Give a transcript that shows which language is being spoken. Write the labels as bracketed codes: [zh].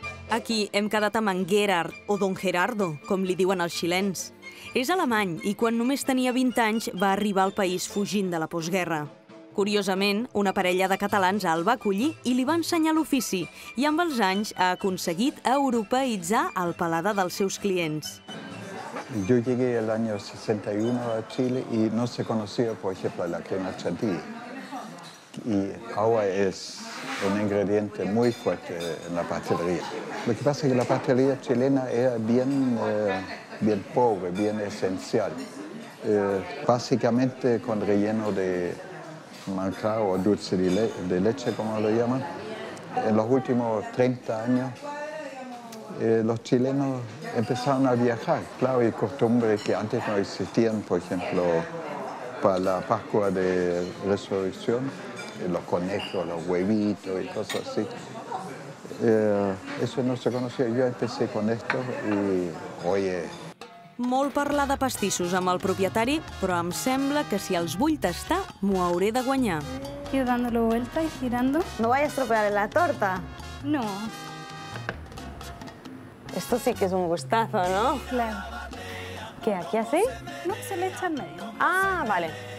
[ca] Aquí hem quedat amb en Gerard, o Don Gerardo, com li diuen els xilens. És alemany i quan només tenia 20 anys va arribar al país fugint de la postguerra. Curiosament, una parella de catalans el va acollir i li va ensenyar l'ofici i amb els anys ha aconseguit europeïtzar el paladar dels seus clients. [es] Yo llegué el año 61 a Chile y no se conocía, por ejemplo, la crema chantilly. Y ahora es un ingrediente muy fuerte en la pastelería. Lo que pasa es que la pastelería chilena era bien pobre, bien esencial. Básicamente con relleno de manjar o dulce de leche, como lo llaman. En los últimos 30 años los chilenos empezaron a viajar. Claro, hay costumbres que antes no existían, por ejemplo, para la Pascua de Resurrección, los conejos, los huevitos y cosas así. Eso no se conocía. Yo empecé con esto y, oye, [ca] molt parlar de pastissos amb el propietari, però em sembla que si els vull tastar, m'ho hauré de guanyar. [es] Ir dándolo vuelta y girando. No vaya a estropear la torta. No, Esto sí que es un gustazo, ¿no? claro. ¿Qué, aquí así? No, se le echa en medio. Ah, vale.